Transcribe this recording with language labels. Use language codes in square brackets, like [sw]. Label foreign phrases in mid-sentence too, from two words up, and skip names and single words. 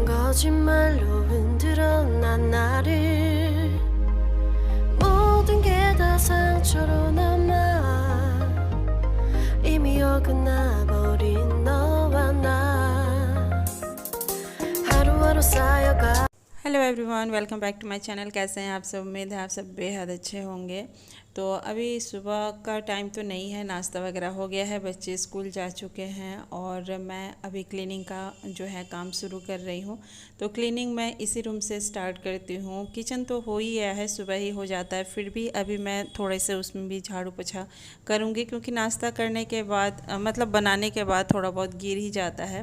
[ko] 거짓말로 흔들어 난 나를 모든 게 다 상처로 남아 이미 어긋나버린 너와 나 하루하루 쌓여가। [en] Hello everyone, welcome back to my channel. [hi] कैसे हैं आप सब? उम्मीद है आप सब बेहद अच्छे होंगे। तो अभी सुबह का टाइम तो नहीं है, नाश्ता वगैरह हो गया है, बच्चे स्कूल जा चुके हैं और मैं अभी क्लीनिंग का जो है काम शुरू कर रही हूँ। तो क्लीनिंग मैं इसी रूम से स्टार्ट करती हूँ। किचन तो हो ही गया है, सुबह ही हो जाता है, फिर भी अभी मैं थोड़े से उसमें भी झाड़ू पोछा करूँगी क्योंकि नाश्ता करने के बाद मतलब बनाने के बाद थोड़ा बहुत गिर ही जाता है।